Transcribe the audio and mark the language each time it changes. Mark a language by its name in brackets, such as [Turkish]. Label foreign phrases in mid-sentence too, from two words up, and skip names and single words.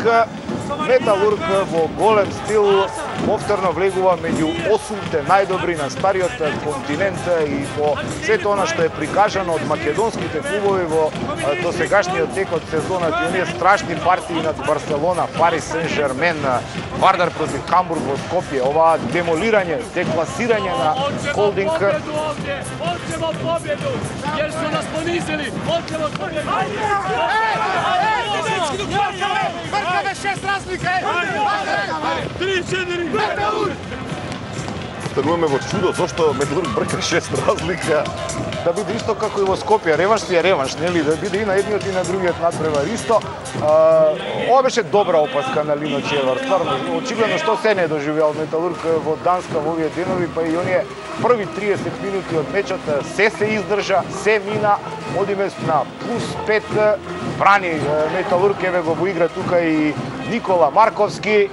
[Macedonian] Металург во голем стил повторно влегува меѓу 8-те најдобри на стариот континент и по сето она што е прикажано од македонските клубови во досегашниот тек од сезоната, и оние страшни партии над Барселона, Парис Сен-Жермен, Вардар против Хамбург во Скопје, ова демолирање, декласирање на Колдинг. [Croatian] Hoćemo pobjedu, jer su nas ponizili, hoćemo pobjedu! [Macedonian] Vrkave 6 razlika! 3-4! остануваме во чудо зошто Металург брка 6 разлика. Да биде исто како и во Скопје, реванш си е реванш, нели? Да биде и на едниот и на другиот надпревар исто. Ова беше добра опаска на Лино Червар, стварно. Очигледно што се не доживеал Металург во Данска во овие денови, па и оние први 30 минути од мечот се издржа, се мина, одиме на плюс 5, брани Металург, еве го во игра тука и Никола Марковски.